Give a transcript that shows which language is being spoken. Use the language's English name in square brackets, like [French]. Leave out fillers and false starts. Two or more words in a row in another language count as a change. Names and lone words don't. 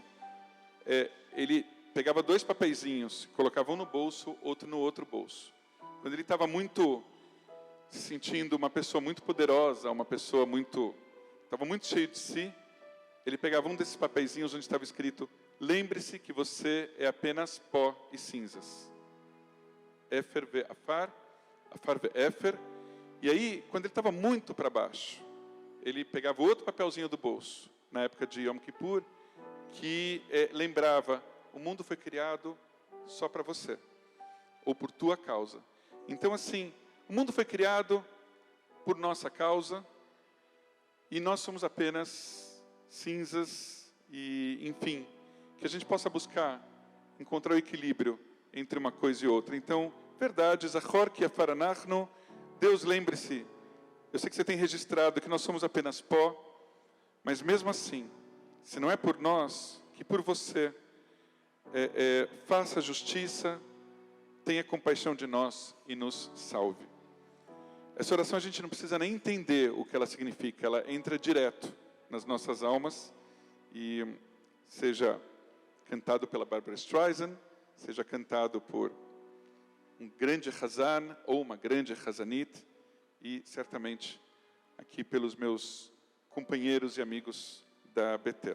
[Portuguese] Ele pegava 2 papeizinhos, colocava um no bolso, outro no outro bolso. Quando ele estava se sentindo uma pessoa muito poderosa, estava muito cheio de si, ele pegava um desses papeizinhos onde estava escrito: lembre-se que você é apenas pó e cinzas. [Hebrew] אפר ועפר, עפר ואפר. [Portuguese] E aí, quando ele estava muito para baixo, ele pegava outro papelzinho do bolso, na época de Yom Kippur, que lembrava: o mundo foi criado só para você, ou por tua causa. Então, assim, o mundo foi criado por nossa causa, e nós somos apenas cinzas, e, enfim, que a gente possa encontrar o equilíbrio entre uma coisa e outra. Então, verdade, [Hebrew] זכור כי עפר אנחנו, [Portuguese] Deus, lembre-se, eu sei que você tem registrado que nós somos apenas pó, mas mesmo assim, se não é por nós, que por você, faça justiça, tenha compaixão de nós e nos salve. Essa oração a gente não precisa nem entender o que ela significa, ela entra direto nas nossas almas, e seja cantado pela Barbara Streisand, seja cantado por um grande Hazan ou uma grande Hazanit, e certamente aqui pelos meus companheiros e amigos da Betel.